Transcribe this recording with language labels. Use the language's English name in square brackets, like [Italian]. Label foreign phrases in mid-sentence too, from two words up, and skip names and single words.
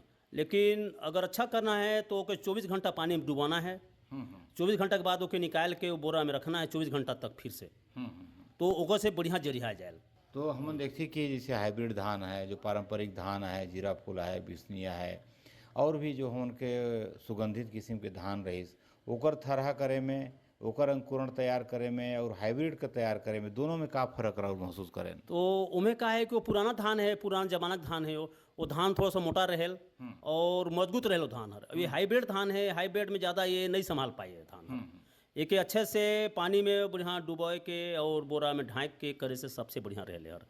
[Chhattisgarhi] लेकिन अगर अच्छा करना है तो ओके 24 घंटा पानी में डुबाना है। 24 घंटा के बाद ओके निकाल के वो बोरा में रखना है 24 घंटा तक फिर से, तो ओकर से बढ़िया जरिया जाए। तो हम देखते कि जैसे हाइब्रिड धान है, जो पारंपरिक धान है, जीरा फूल है, बिस्निया है, और भी जो हमन के सुगंधित किस्म के धान रहीस, ओकर थरहा करे में, ओकर अंकुरण तैयार करे में और हाइब्रिड का तैयार करे में, दोनों में का फर्क रहा महसूस करें? तो उमें का है कि वो पुराना धान है, पुराना जमाना का धान है, वो धान थोड़ा सा मोटा रहेल और मजबूत रहेल वो धान हर। अभी हाइब्रिड धान है, हाइब्रिड में ज़्यादा ये नहीं संभाल पाई है धान। एक अच्छे से पानी में बढ़िया डुबोए के और बोरा में ढाँक के करे से सबसे बढ़िया रहे हर।